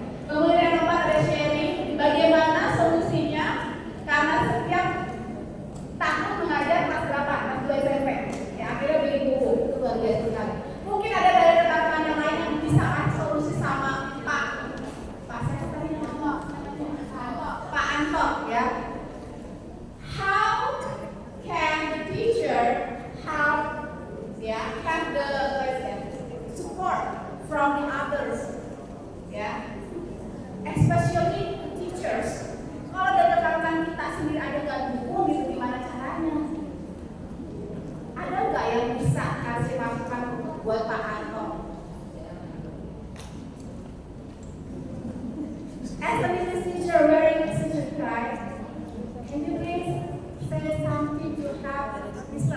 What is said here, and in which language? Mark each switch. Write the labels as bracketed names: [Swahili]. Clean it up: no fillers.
[Indonesian] Kemudian yang keempat ada sharing, bagaimana solusinya karena setiap tahun mengajar kelas 8, kelas 2 SMP ya, akhirnya beli buku, itu luar biasa sekali. Mungkin ada dari rekan-rekan yang lain yang bisa kasih solusi sama Pak siapa tadi nama Pak Anto ya. [English] How can the teacher have the support from the others ya, especially the teachers. [Indonesian] Kalau dari rekan-rekan kita sendiri ada nggak buku gitu, gimana caranya? Ada nggak yang bisa kasih masukan buat Pak Anto? [English] As an English teacher wearing teacher card, can you please say something to help Mr.